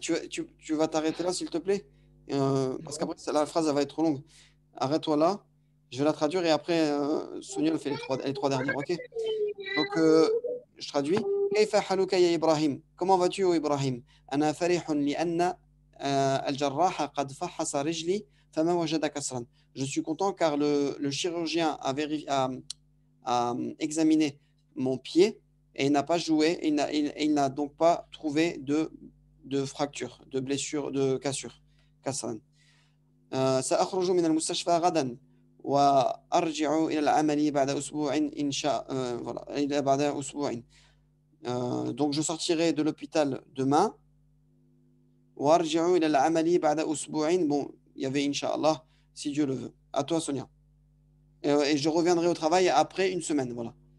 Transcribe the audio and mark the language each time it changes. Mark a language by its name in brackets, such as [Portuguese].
[French] Tu vas t'arrêter là, s'il te plaît, parce qu'après, la phrase elle va être trop longue. Arrête-toi là. Je vais la traduire et après, Sonia elle fait les trois dernières, ok? Donc, je traduis. [Arabic] كيف حالك يا إبراهيم؟ [French] Comment vas-tu, ô Ibrahim? [Arabic] أنا فرح لأن الجراح قد فحص رجلي فما وجد كسرا. [French] Je suis content car le chirurgien a examiné mon pied et il n'a pas joué, il n'a donc pas trouvé de fracture, de blessure, de cassure. [Arabic] كسرا. سأخرج من المستشفى غدا وأرجع إلى العمل بعد أسبوع إن شاء [French] voilà, [Arabic] إلى بعد أسبوع. [French] Donc je sortirai de l'hôpital demain. [Arabic] وأرجع إلى العمل بعد أسبوع. [French] Bon, il y avait Inch'Allah, si Dieu le veut. À toi, Sonia. Et je reviendrai au travail après une semaine, voilà.